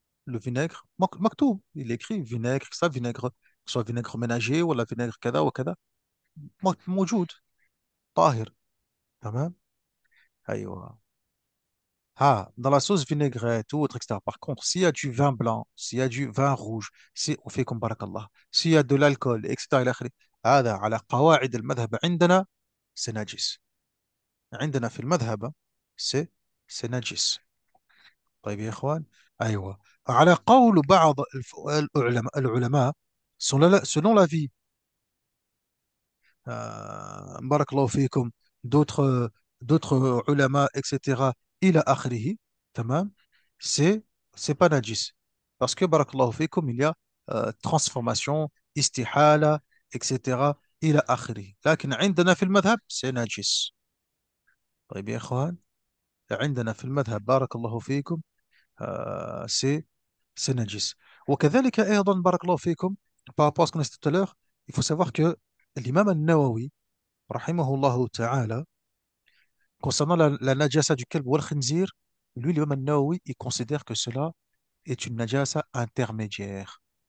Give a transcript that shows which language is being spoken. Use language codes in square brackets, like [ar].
[fr] Le vinaigre, مكتوب, il écrit vinaigre, ça, vinaigre, que ce soit vinaigre ménager ou la vinaigre [ar] كذا وكذا, [fr] موجود, طاهر. [ar] تمام. أيوة. [fr] Ah, dans la sauce vinaigrette ou autre, etc. Par contre, s'il y a du vin blanc, s'il y a du vin rouge, si on fait comme barakallah, s'il y a de l'alcool, etc. [ar] إلى آخره, هذا على قواعد المذهب عندنا [fr] c'est najis. [ar] عندنا في المذهب [fr] c'est c'est najis. [ar] طيب يا إخوان. أيوة. على قول بعض العلماء [fr] selon l'avis barakallahu fikum, d'autres ulama, etc., ila akhrihi, tamam, c'est c'est pas najis. Parce que barakallahu fikum, il y a transformation, istihala, etc., ila akhrihi. [ar] لكن عندنا في المذهب [fr] c'est najis. [ar] طيب يا إخوان. عندنا في المذهب بارك الله فيكم [fr] c'est najis. [ar] وكذلك أيضا بارك الله فيكم, [fr] par rapport à ce qu'on a dit tout à l'heure, il faut savoir que l'imam al-Nawawi rahimahullah ta'ala, concernant la najasa du kelb ou al khinzir, lui, l'imam al-Nawawi, il considère que cela est une najasa intermédiaire.